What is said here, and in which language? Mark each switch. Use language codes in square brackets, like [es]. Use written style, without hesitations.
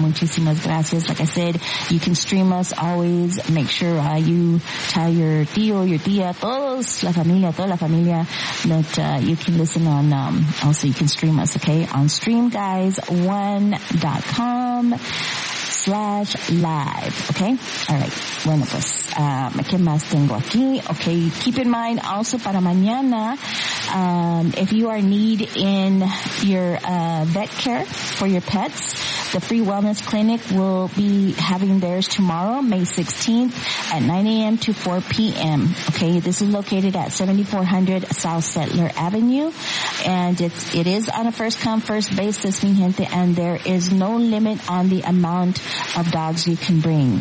[es] Muchísimas gracias. [en] Like I said, you can stream us always. Make sure you tell your tío, your tía, [es] toda la familia, [en] that you can listen on, also you can stream us, okay, on streamguys1.com/live, okay? All right, [es] bueno, pues, ¿qué más tengo aquí? [en] Okay, keep in mind, also [es] para mañana, [en] if you are need in your vet care for your pets, the Free Wellness Clinic will be having theirs tomorrow, May 16th, at 9 a.m. to 4 p.m., okay? This is located at 7400 South Settler Avenue, and it is on a first-come, first-basis, [es] mi gente, [en] and there is no limit on the amount of dogs you can bring.